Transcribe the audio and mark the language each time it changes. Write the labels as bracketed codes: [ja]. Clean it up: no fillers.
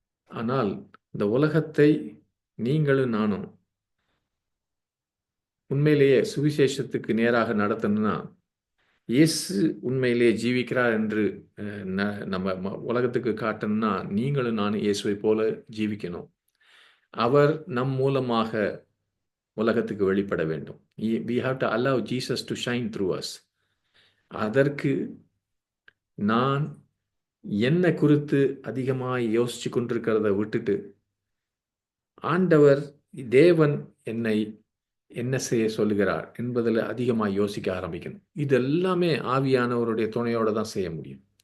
[ta] ஆனால் இந்த உலகத்தை நீங்களும் நானும் உண்மையிலேயே சுவிசேஷத்துக்கு நேராக நடத்தணும்னா, இயேசு உண்மையிலே ஜீவிக்கிறார் என்று நம்ம உலகத்துக்கு காட்டணும்னா நீங்களும் நானும் இயேசுவை போல ஜீவிக்கணும். அவர் நம் மூலமாக உலகத்துக்கு வெளிப்பட வேண்டும். [en] We have to allow Jesus to shine through us. [ta] அதற்கு நான் என்ன குறித்து அதிகமாக யோசிச்சு கொண்டிருக்கிறத விட்டுட்டு ஆண்டவர் தேவன் என்னை என்ன செய்ய சொல்லுகிறார் என்பதில் அதிகமாக யோசிக்க ஆரம்பிக்கணும். இது எல்லாமே ஆவியானவருடைய துணையோடு தான் செய்ய முடியும்.